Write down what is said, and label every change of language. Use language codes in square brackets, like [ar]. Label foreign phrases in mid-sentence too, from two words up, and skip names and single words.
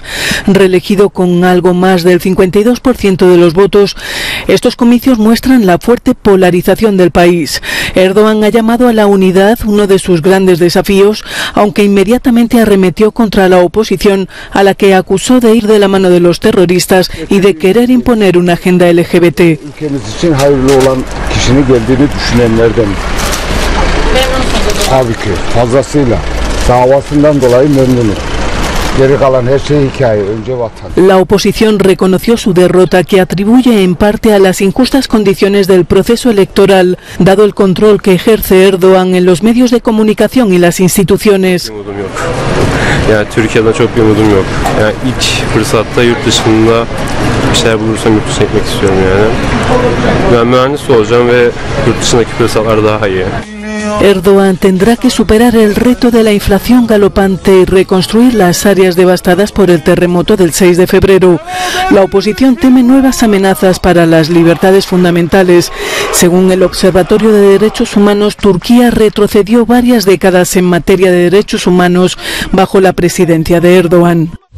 [es] Reelegido con algo más del 52% de los votos, estos comicios muestran la fuerte polarización del país. Erdogan ha llamado a la unidad uno de sus grandes desafíos, aunque inmediatamente arremetió contra la oposición, a la que acusó de ir de la mano de los terroristas y de querer imponer una agenda LGBT. [tr] Tabii ki fazlasıyla davasından dolayı memnunum. Geri kalan her şey hikaye, önce vatan. [es] La oposición reconoció su derrota, que atribuye en parte a las injustas condiciones del proceso electoral, dado el control que ejerce Erdogan en los medios de comunicación y las instituciones. [tr] Yani Türkiye'den çok bir umudum yok. Yani ilk fırsatta yurt dışında bir şeyler bulursam yurt dışına gitmek istiyorum yani. Ben mühendis olacağım ve yurt dışındaki fırsatlar daha iyi. [es] Erdogan tendrá que superar el reto de la inflación galopante y reconstruir las áreas devastadas por el terremoto del 6 de febrero. La oposición teme nuevas amenazas para las libertades fundamentales. Según el Observatorio de Derechos Humanos, Turquía retrocedió varias décadas en materia de derechos humanos bajo la presidencia de Erdogan.